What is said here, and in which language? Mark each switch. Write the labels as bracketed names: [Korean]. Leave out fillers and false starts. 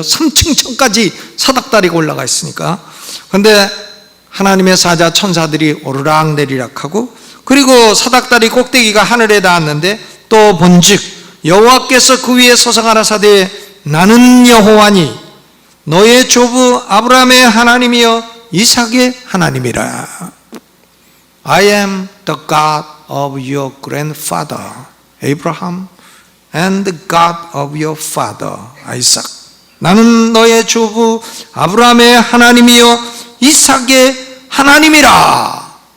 [Korean] 3층 천까지 사닥다리가 올라가 있으니까. 그런데 하나님의 사자 천사들이 오르락 내리락 하고, 그리고 사닥다리 꼭대기가 하늘에 닿았는데 또 본즉 여호와께서 그 위에 서서 가라사대 나는 여호와니 너의 조부 아브라함의 하나님이여 이삭의 하나님이라. [English] I am the God of your grandfather Abraham and the God of your father Isaac. [Korean] 나는 너의 조부 아브라함의 하나님이여 이삭의 하나님이라.